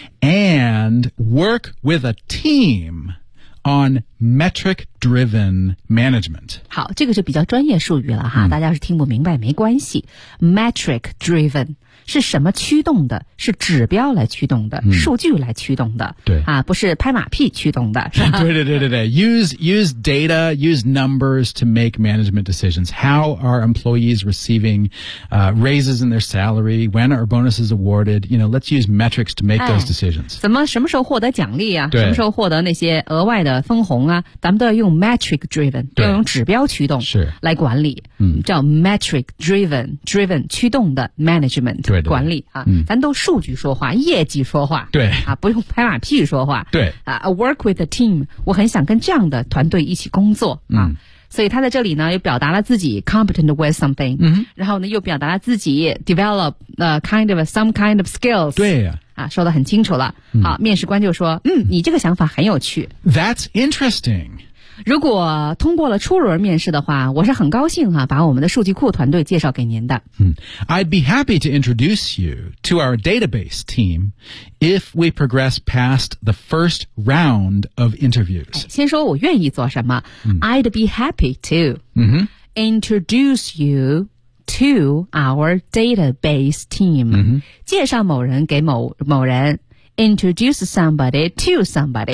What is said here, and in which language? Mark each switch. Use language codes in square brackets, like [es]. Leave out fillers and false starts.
[en] ，and work with a team on metric-driven management。 [zh] 好，这个就比较专业术语了哈，嗯、大家要是听不明白没关系。Metric-driven 是什么驱动的，是指标来驱动的、数据来驱动的，对啊，不是拍马屁驱动的，是 [en] 吧？对 use data, use numbers to make management decisions. How are employees receiving、raises in their salary? When are bonuses awarded? You know, let's use metrics to make those decisions. [zh] 怎么什么时候获得奖励啊，什么时候获得那些额外的分红啊，咱们都要用 metric driven, 都要用指标驱动来管理、叫 metric driven 驱动的 management 管理啊、咱都数据说话，业绩说话，对啊，不用拍马屁说话，对啊 [en] work with the team, [zh] 我很想跟这样的团队一起工作啊、所以他在这里呢又表达了自己 competent with something, 然后呢又表达了自己 develop some kind of skills, 对啊，说得很清楚了。好，面试官就说你这个想法很有趣。 [en] That's interesting. [zh] 如果通过了初轮面试的话，我是很高兴啊，把我们的数据库团队介绍给您的。 [en] I'd be happy to introduce you to our database team if we progress past the first round of interviews. [zh] 先说我愿意做什么。 [en] I'd be happy to introduce youto our database team、 [zh] 介绍某人给某人 [en] introduce somebody to somebody